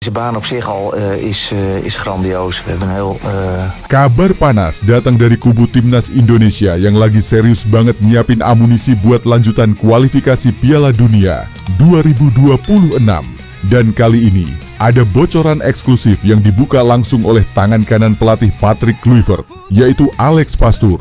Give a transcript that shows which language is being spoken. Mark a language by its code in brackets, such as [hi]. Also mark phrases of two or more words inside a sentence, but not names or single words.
[nl] De baan op zich al is grandioos. We hebben een heel... [id] Kabar panas datang dari kubu timnas Indonesia yang lagi serius banget nyiapin amunisi buat lanjutan kualifikasi Piala Dunia 2026. Dan kali ini ada bocoran eksklusif yang dibuka langsung oleh tangan kanan pelatih Patrick Kluivert, yaitu Alex Pastoor.